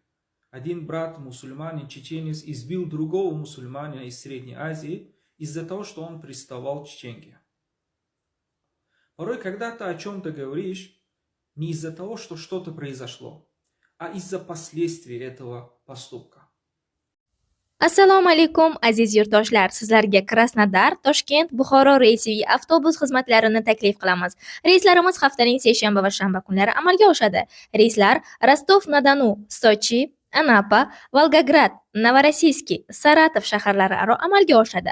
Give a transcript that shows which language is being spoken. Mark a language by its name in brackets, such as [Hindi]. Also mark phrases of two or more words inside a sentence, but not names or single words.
[Russian] Один брат, мусульманин, чеченец, избил другого мусульманина из Средней Азии из-за того, что он приставал к чеченке. Порой, когда ты о чем-то говоришь, не из-за того, что что-то произошло, а из-за последствий этого поступка. [Uzbek] Assalomu alaykum aziz yurtdoshlar. Sizlarga Krasnodar, Toshkent, Buxoro reysiviy avtobus xizmatlarini taklif qilamiz. Reyslarimiz haftaning seshanba va shanba kunlari amalga oshadi. Reyslar Rostov-na-Donu, Sochi, Anapa, Volgograd, Novorossiysk, Saratov shaharlari aro amalga oshadi.